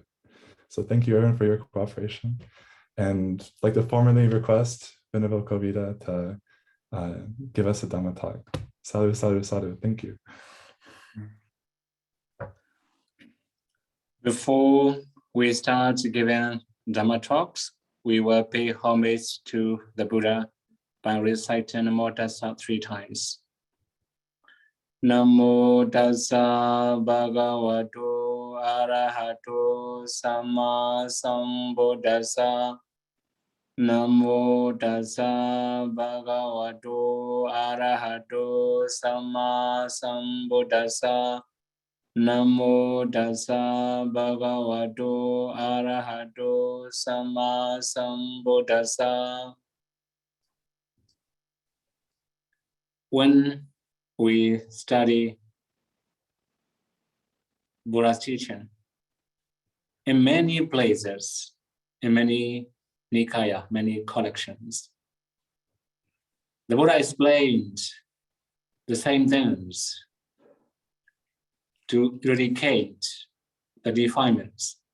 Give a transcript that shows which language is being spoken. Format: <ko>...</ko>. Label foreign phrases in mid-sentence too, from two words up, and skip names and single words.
<en>So thank you everyone for your cooperation. And I'd like to formally request Venerable Kovida to give us a Dhamma talk.</en> <pi>Sadhu, sadhu, sadhu.</pi> <en>Thank you. Before we start giving Dhamma talks, we will pay homage to the Buddha by reciting Namo Tassa 3 times.</en> <pi>Namo Tassa Bhagavato Arahato Samma Sambuddhassa. Namo tassa bhagavato arahato samma sambuddhassa. Namo tassa bhagavato arahato samma sambuddhassa.</pi> <en>When we study Buddha's teaching, in many places, in many Nikaya, many collections, the Buddha explained the same things to eradicate the defilements.</en>